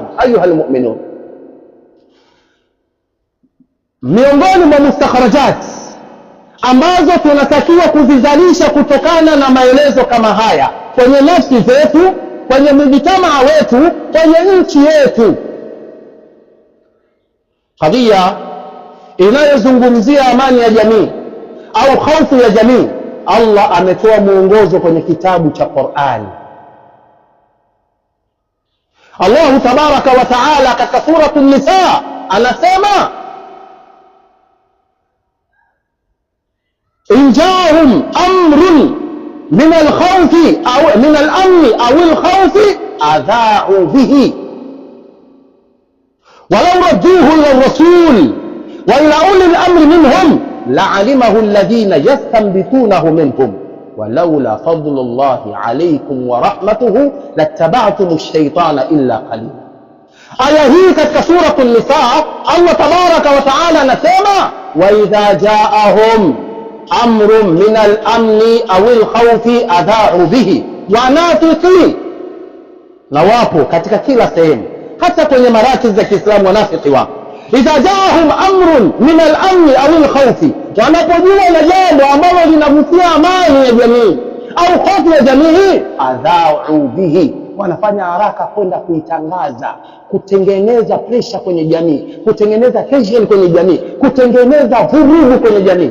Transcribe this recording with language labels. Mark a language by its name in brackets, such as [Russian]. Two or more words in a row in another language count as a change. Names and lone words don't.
[Arabic] أيها المؤمنون, [Swahili] miongoni mwa mustakharajat ambazo tunatakiwa kuzizalisha kutokana na maelezo kama haya kwenye nafsi zetu, kwenye mjitamaa wetu, kwenye nchi yetu, kadhia inayozungumzia amani ya jamii au hofu ya jamii, Allah ametoa mwongozo kwenye kitabu cha Qur'an. [Arabic] الله تبارك وتعالى [Swahili] katika suratul Nisa anasema [Arabic] إن جاءهم أمر من الخوف أو من الأمن أو الخوف أذاعوا به ولو ردوه إلى الرسول وإلى أولي الأمر منهم لعلمه الذين يستنبطونه منهم ولولا فضل الله عليكم ورحمته لاتبعتم الشيطان إلا قليلا. [Swahili] Aya hii katika suratul Nisa [Arabic] الله تبارك وتعالى anasema وإذا جاءهم أمر من الأمن أو الخوف أذاعوا به, [Swahili] wanafiki na wapo katika kila sehemu, hata kwenye marakiz za Kiislamu wanafiki wapo. [Arabic] إذا جاءهم أمر من الأمن أو الخوف, [Swahili] wanapojua na jambo ambalo linavutia amani ya jamii au hofu ya jamii, [Arabic] أذاعوا به, [Swahili] wanafanya haraka kwenda kuitangaza, kutengeneza pressure kwenye jamii, kutengeneza tension kwenye jamii, kutengeneza vurugu kwenye jamii.